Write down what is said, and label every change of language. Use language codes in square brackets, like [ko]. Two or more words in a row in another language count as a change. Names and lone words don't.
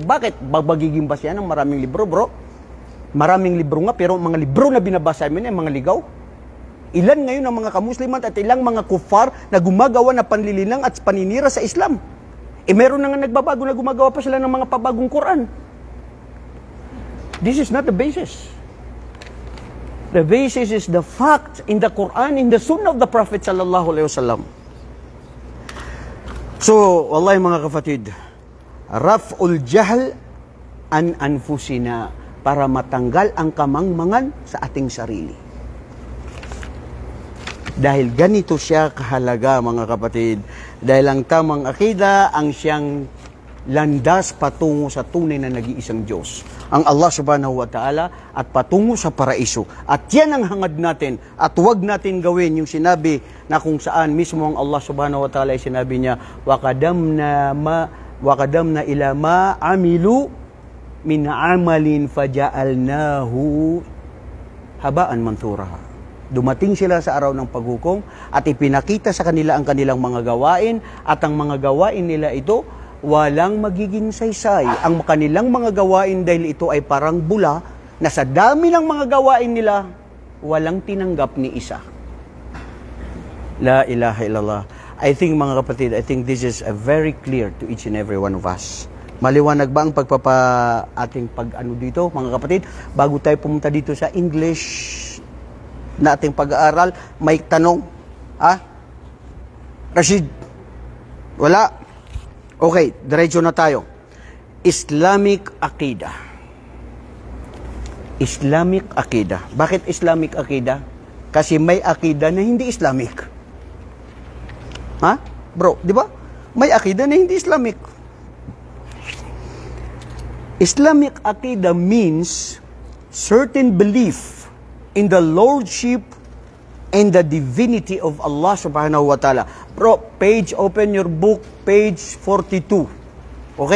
[tl] Bakit? Magiging basa yan ng maraming libro, bro. Maraming libro nga, pero mga libro na binabasa mo ay mga ligaw. Ilan ngayon ang mga kamusliman at ilang mga kufar na gumagawa na panlilinlang at paninira sa Islam. Meron na nga nagbabago na gumagawa pa sila ng mga pabagong Quran. [en] This is not the basis. The basis is the fact in the Quran, in the Sunnah of the Prophet [ar] صلى الله عليه وسلم. [tl] So, wallahi mga kapatid, [ar] رفع الجهل عن أنفسنا, [tl] para matanggal ang kamangmangan sa ating sarili. Dahil ganito siya kahalaga mga kapatid. Dahil ang tamang akida ang siyang landas patungo sa tunay na nag-iisang Diyos, ang Allah [ar] سبحانه وتعالى, [tl] at patungo sa paraiso. At yan ang hangad natin. At huwag natin gawin yung sinabi na kung saan mismo ang Allah [ar] سبحانه وتعالى [tl] ay sinabi niya, [ar] وَقَدَمْنَا إِلَى مَا عَمِلُوا مِنْ عَمَلٍ فَجَعَلْنَاهُ هباء منثورا. [tl] Dumating sila sa araw ng paghukom at ipinakita sa kanila ang kanilang mga gawain at ang mga gawain nila ito walang magiging saysay. Ang kanilang mga gawain dahil ito ay parang bula na sa dami ng mga gawain nila walang tinanggap ni isa. [ar] لا إله إلا الله. [en] I think [tl] mga kapatid, [en] I think this is very clear to each and every one of us. [tl] Maliwanag ba ang ating pag-ano dito mga kapatid? Bago tayo pumunta dito sa English na ating pag-aaral, may tanong? Rashid? Wala? Okay, diretso na tayo. [en] Islamic Aqidah. Islamic Aqidah. Bakit Islamic Aqidah? [tl] Kasi may Aqidah na hindi Islamic. Bro, di ba? May Aqidah na hindi Islamic. [en] Islamic Aqidah means certain belief in the lordship and the divinity of Allah [ar] سبحانه وتعالى. [en] Bro, open your book, page 42. Okay?